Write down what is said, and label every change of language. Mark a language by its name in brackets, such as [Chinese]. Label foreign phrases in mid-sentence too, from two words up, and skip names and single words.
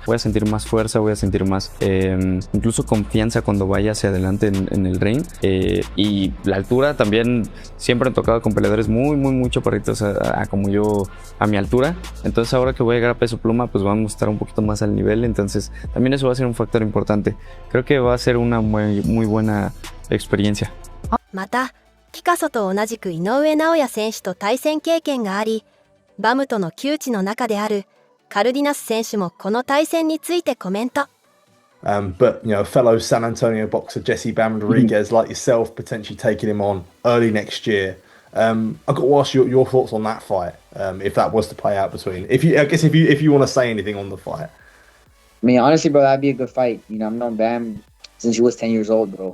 [Spanish] Voy a sentir más fuerza, voy a sentir más incluso confianza cuando vaya hacia adelante en el ring, y la altura también. Siempre he tocado con peleadores muy chaparritos como yo, a mi altura. Entonces ahora que voy a llegar a peso pluma, pues vamos a estar un poquito más al nivel. Entonces también eso va a ser un factor importante. Creo que va a ser una muy buena experiencia. [Japanese] またピカソと同じく井上尚弥選手と対戦経験があり、バムとの旧知の中であるカルディナス選手もこの対戦についてコメント。 [English] But fellow San Antonio boxer Jesse Bam Rodriguez, like yourself, potentially taking him on early next year. I've got to ask your thoughts on that fight, if that was to play out between. If you want to say anything on the fight. I mean, honestly, bro, that'd be a good fight. I've known Bam since he was 10 years old, bro.